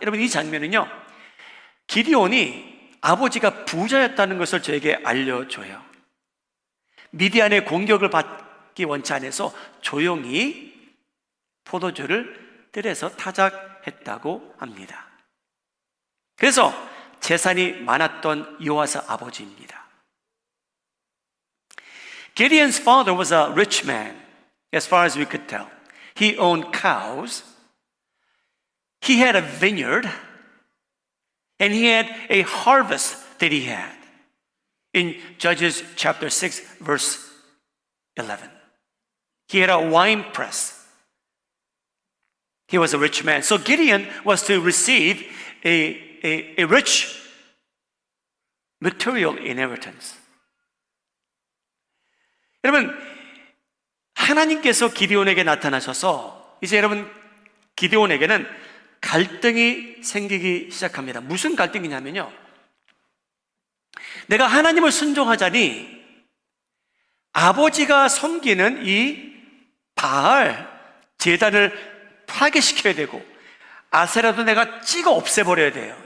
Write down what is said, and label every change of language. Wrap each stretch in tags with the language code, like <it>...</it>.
<ko>여러분, 이 장면은요, 기드온이 아버지가 부자였다는 것을 저에게 알려줘요. 미디안의 공격을 받기 원치 않아서 조용히 포도주를 뜰에서 타작했다고 합니다. 그래서 재산이 많았던 요아스 아버지입니다.</ko> <en>Gideon's father was a rich man, as far as we could tell. He owned cows, he had a vineyard, and he had a harvest that he had. In Judges chapter 6, verse 11. He had a wine press. He was a rich man. So Gideon was to receive a rich material inheritance.</en> <ko>여러분, 하나님께서 기드온에게 나타나셔서 이제 여러분, 기드온에게는 갈등이 생기기 시작합니다. 무슨 갈등이냐면요, 내가 하나님을 순종하자니 아버지가 섬기는 이 바알 제단을 파괴시켜야 되고 아세라도 내가 찍어 없애버려야 돼요.</ko>